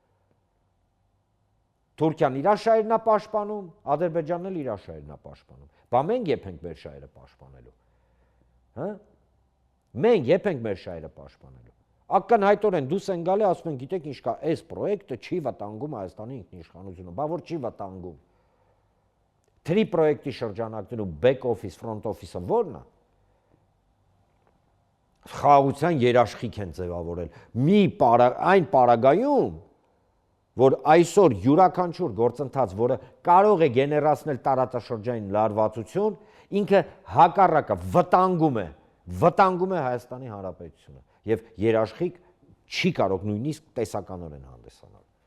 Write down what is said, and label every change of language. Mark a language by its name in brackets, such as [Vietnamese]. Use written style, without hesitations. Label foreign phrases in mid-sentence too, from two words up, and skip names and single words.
[Armenian] Թուրքիան իր շահերն է պաշտպանում, Ադրբեջանն էլ իր շահերն է պաշտպանում։ Բա մենք եփ ենք մեր շահերը պաշտպանելու։ Մենք եփ ենք մեր շահերը պաշտպանելու։ Ակնհայտորեն դուս են գալի, ասում են, գիտեք ինչ կա, այս պրոյեկտը չի վտանգում Հայաստանի ինքնիշխանությունը, բա որ չի վտանգում։ Թրի պրոյեկտի շրջանակներում [English] back office, front office- [Armenian] ը ո՞րն է։ Խաղաղության երաշխիք են ձևավորել։ Այն պարագայում, որ այսօր յուրաքանչյուր գործընթաց, որը կարող է գեներացնել տարածաշրջանային լարվածություն, ինքը հակառակը վտանգում է Հայաստանի Հանրապետությունը եւ երաշխիք չի կարող նույնիսկ տեսականորեն հանդիսանալ։